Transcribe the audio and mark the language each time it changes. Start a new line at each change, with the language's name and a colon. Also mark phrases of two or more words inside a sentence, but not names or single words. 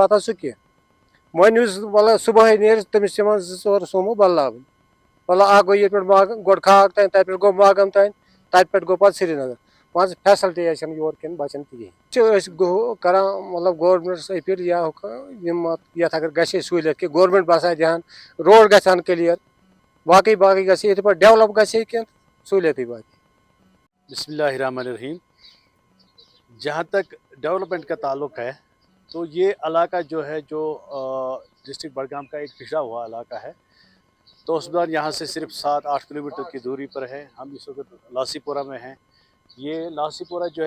Kashmiri: واتان سُہ کینٛہہ وۄنۍ یُس مطلب صُبحٲے نیرِ تٔمِس چھِ یِوان 2-4 سومو بدلاوٕنۍ مطلب اکھ گوٚو ییٚتہِ پٮ۪ٹھ ماگم گۄڈٕ کھاگ تانۍ تتہِ پٮ۪ٹھ گوٚو ماگم تانۍ تتہِ پٮ۪ٹھ گوٚو پتہٕ سرینگر مان ژٕ فیسلٹی چھنہٕ یورٕ کٮ۪ن بچن کِہیٖنۍ چھِ أسۍ کران مطلب گورمنٹس اپیٖل یا یِم یتھ اگر گژھِ ہے سہوٗلیت کہِ گورمنٹ باسہِ ہا دھیان روڈ گژھِ ہن کٕلیر باقٕے گژھِ یِتھٕے پٲٹھۍ ڈیولپ گژھِ ہے کینٛہہ سہوٗلیتٕے واتہِ
Arabic: بسم اللہ الرحمن الرحیم
Urdu: جہاں تک ڈیولپمنٹ کا تعلق ہے تو یہ علاقہ جو ہے جو ڈسٹرکٹ بڈگام کا ایک پچھڑا ہوا علاقہ ہے تو اس دوران یہاں سے صرف 7-8 کلومیٹر کی دوری پر ہے ہم اس وقت لاسی پورہ میں ہیں یہ لاسی پورہ جو ہے